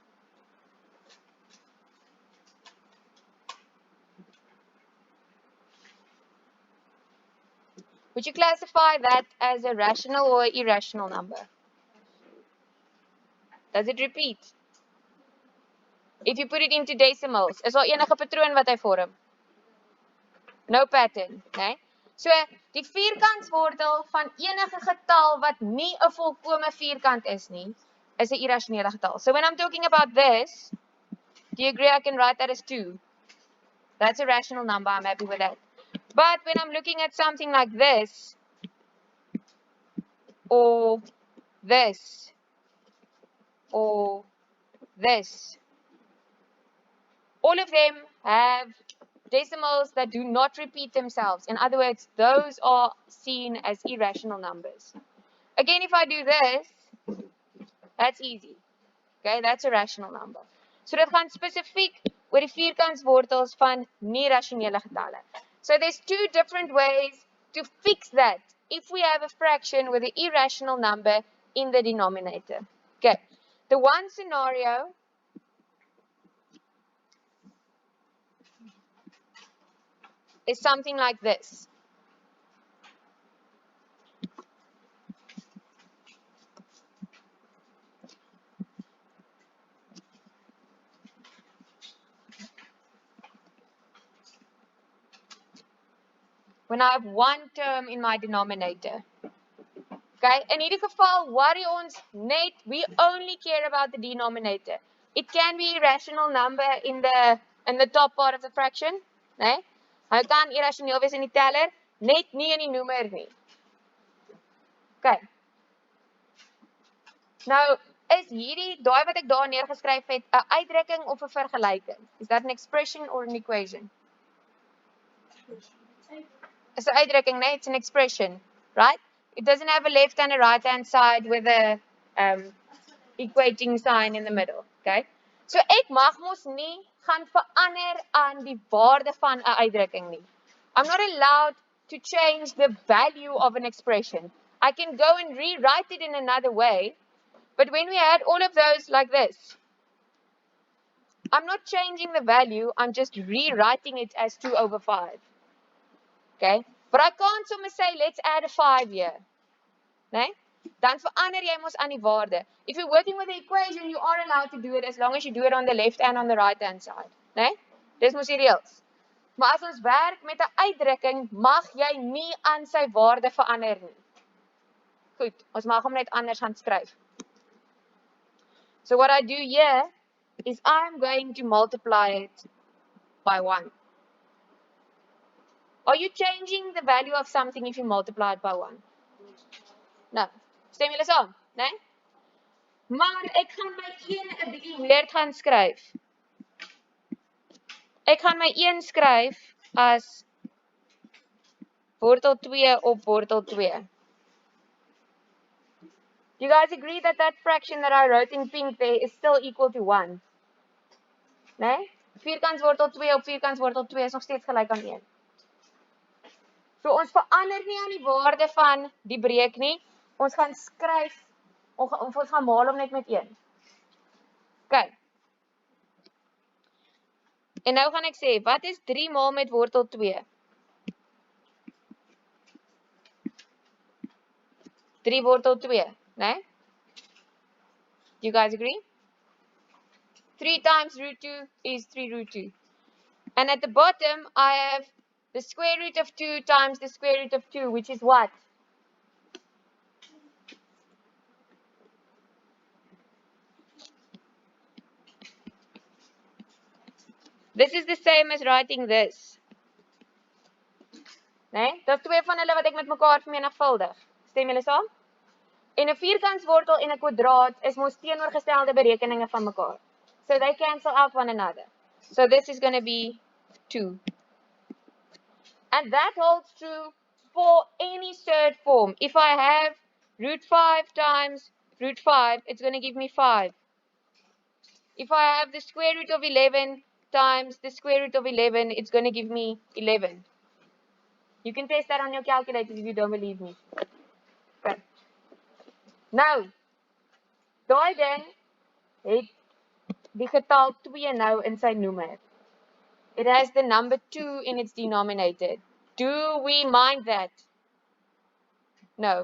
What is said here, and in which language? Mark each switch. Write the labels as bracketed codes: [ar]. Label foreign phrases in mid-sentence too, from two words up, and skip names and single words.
[en] Would you classify that as a rational or irrational number? Does it repeat? If you put it into decimals, [af] is daar enige patroon wat hy vorm? [en] No pattern, né? [af] So, die vierkantswortel van enige getal wat nie 'n volkome vierkant is nie, is 'n irrasionele getal. [en] So when I'm talking about this, do you agree I can write that as 2? That's a rational number, I'm happy with that. But when I'm looking at something like this, or this, or this, all of them have decimals that do not repeat themselves. In other words, those are seen as irrational numbers. Again, if I do this, that's easy. Okay, that's a rational number. [af] So dit gaan spesifiek oor die vierkantswortels van nie-rasionele getalle. [en] So there's two different ways to fix that if we have a fraction with an irrational number in the denominator. Okay, the one scenario is something like this. When I have one term in my denominator. [af] Okay, in hierdie geval worry ons net, [en] we only care about the denominator. It can be a rational number in the top part of the fraction, né? [af] Hy kan irrasioneel wees in die teller, net nie in die noemer nie. Okay. Nou, is hierdie, daai wat ek daar neergeskryf het, 'n uitdrukking of 'n vergelyking? [en] Is that an expression or an equation? It's an uitdrukking, né? It's an expression, right? It doesn't have a left and a right hand side with a equating sign in the middle, okay? [af] So ek mag mos nie gaan verander aan die waarde van 'n uitdrukking nie. [en] I'm not allowed to change the value of an expression. I can go and rewrite it in another way, but when we add all of those like this, I'm not changing the value, I'm just rewriting it as 2 over 5. Okay? But I can't sommer say, let's add a 5 here. [af] Nee? Dan verander jy mos aan die waarde. [en] If you're working with the equation, you are allowed to do it as long as you do it on the left and on the right hand side. [af] Nee? Dis mos die reëls. Maar as ons werk met 'n uitdrukking, mag jy nie aan sy waarde verander nie. Goed, ons mag hom net anders gaan skryf. [en] So what I do here is I'm going to multiply it by 1. Are you changing the value of something if you multiply it by 1? No. [af] Stem julle saam, né? Maar ek gaan my 1 'n bietjie weird gaan skryf. Ek gaan my 1 skryf as wortel 2 op wortel 2. [en] You guys agree that that fraction that I wrote in pink there is still equal to 1? [af] Nee? Vierkantswortel 2 op vierkantswortel 2 is nog steeds gelyk aan 1. So ons verander nie aan die waarde van die breek nie. Ons gaan skryf, ons gaan maal hom net met 1. OK. En nou gaan ek sê, wat is 3 maal met wortel 2? 3 wortel 2, né? [en] Do you guys agree? 3 times root 2 is 3 root 2. And at the bottom, I have the square root of 2 times the square root of 2, which is what? This is the same as writing this. [af] Nee? Dat is 2 van hulle wat ek met mekaar vermenigvuldig. Stem julle saam? En 'n vierkantswortel en 'n kwadraat is mos teenoorgestelde berekeninge van mekaar. [en] So they cancel out one another. So this is going to be 2. And that holds true for any third form. If I have root 5 times root 5, it's going to give me 5. If I have the square root of 11 times the square root of 11, it's going to give me 11. You can test that on your calculators if you don't believe me. Okay. [af] Nou, daai ding het die getal 2 nou in sy noemer. [en] It has the number 2 in its denominator. Do we mind that? No.